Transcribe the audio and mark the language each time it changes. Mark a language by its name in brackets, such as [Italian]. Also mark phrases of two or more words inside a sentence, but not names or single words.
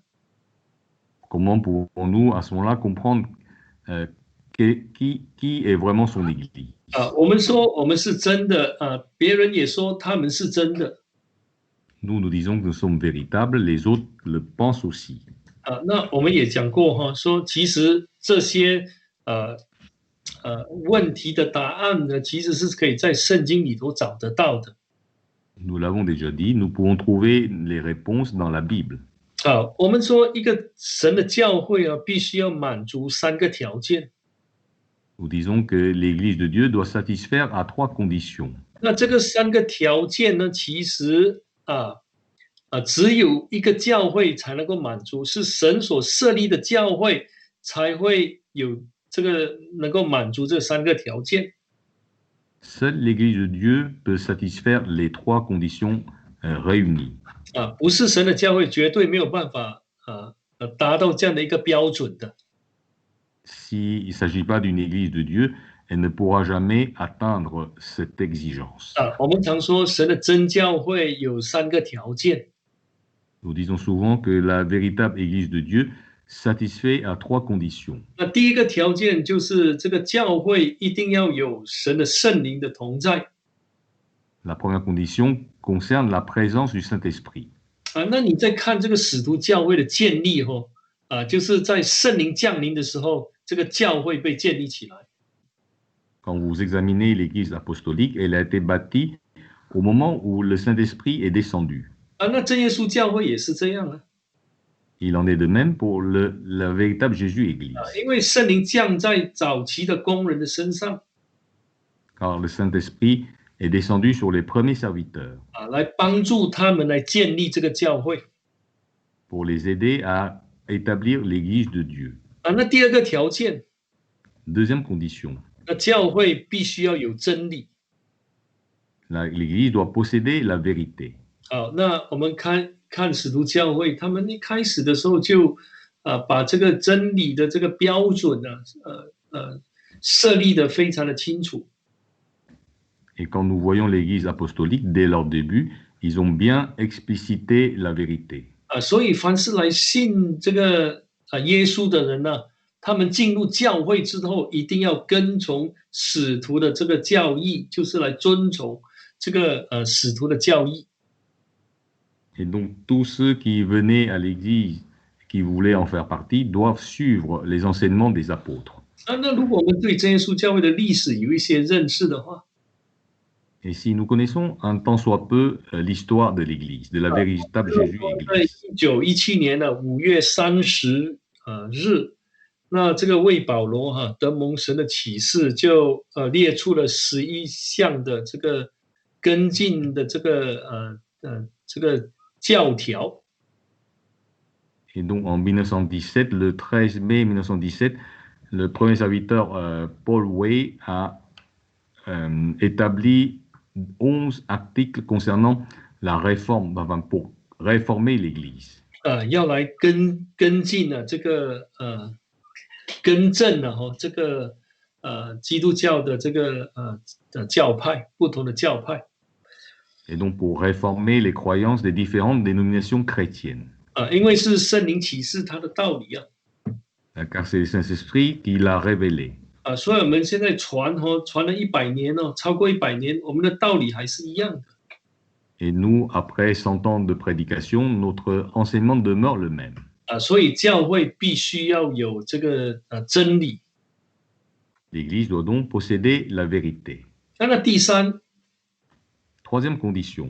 [French] Comment pouvons-nous à ce moment-là comprendre qui est vraiment son Église? [Chinese] 我们说我们是真的，别人也说他们是真的。 [French] Nous disons que nous sommes véritables, les autres le pensent aussi. [Chinese] 那我们也讲过说其实这些问题的答案呢，其实是可以在圣经里头找得到的。 [French] Nous l'avons déjà dit, nous pouvons trouver les réponses dans la Bible. [Chinese] 好，我们说一个神的教会啊，必须要满足3个条件。 [French] Nous disons que l'Église de Dieu doit satisfaire à 3 conditions. [Chinese] 那这个3个条件呢，其实只有一个教会才能够满足，是神所设立的教会才会有这个能够满足这3个条件。 [French] Seule l'Église de Dieu peut satisfaire les 3 conditions réunies. [Chinese] 不是神的教会绝对没有办法达到这样的一个标准的。 [French] S'il ne s'agit pas d'une Église de Dieu, elle ne pourra jamais atteindre cette exigence. [Chinese] 我们常说神的真教会有3个条件。 [French] Nous disons souvent que la véritable Église de Dieu satisfait à 3 conditions. [Chinese] 那第一个条件就是这个教会一定要有神的圣灵的同在。 [French] La première condition concerne la présence du Saint-Esprit. [Chinese] 那你在看这个使徒教会的建立就是在圣灵降临的时候，这个教会被建立起来。 [French] Quand vous examinez l'Église apostolique, elle a été bâtie au moment où le Saint-Esprit est descendu. [Chinese] 那真耶稣教会也是这样啊。 [French] Il en est de même pour la véritable Jésus-Église. [Chinese] 因为圣灵降在早期的工人的身上。 [French] Car le Saint-Esprit est descendu sur les premiers serviteurs. [Chinese] 来帮助他们来建立这个教会。 [French] Pour les aider à établir l'Église de Dieu. [Chinese] 那第二个条件。 [French] Deuxième condition. [Chinese] 那教会必须要有真理。 [French] L'Église doit posséder la vérité. [Chinese] 好，那我们看使徒教会，他们一开始的时候就把这个真理的这个标准设立得非常的清楚。 [French] Et quand nous voyons l'Église apostolique, dès leur début, ils ont bien explicité la vérité. [Chinese] 所以凡是来信这个耶稣的人呢，他们进入教会之后，一定要跟从使徒的这个教义，就是来遵从这个使徒的教义。 [French] Et donc tous ceux qui venaient à l'Église, qui voulaient en faire partie, doivent suivre les enseignements des apôtres. [Chinese] 那如果我们对真耶稣教会的历史有一些认识的话， [French] Et si nous connaissons un tant soit peu l'histoire de l'Église, de la véritable Jésus-Église. [Chinese] 在1917年的5月30日，那这个为保罗得蒙神的启示，就列出了11项的这个跟进的这个教条。 [French] Et donc en 1917, le 13 mai 1917, le premier serviteur Paul Way a établi 11 articles concernant la réforme, enfin, pour réformer l'Église. [Chinese] 要来跟进这个更正这个基督教的这个教派，不同的教派。 [French] Et donc pour réformer les croyances des différentes dénominations chrétiennes. [Chinese] 因为是圣灵启示他的道理啊。 [French] Car c'est le Saint-Esprit qui l'a révélé. [Chinese] 所以我们现在传了100年超过100年，我们的道理还是一样的。 [French] Et nous, après 100 ans de prédication, notre enseignement demeure le même. [Chinese] 所以教会必须要有这个真理。 [French] L'Église doit donc posséder la vérité. [Chinese] 那第三， [French] Troisième condition.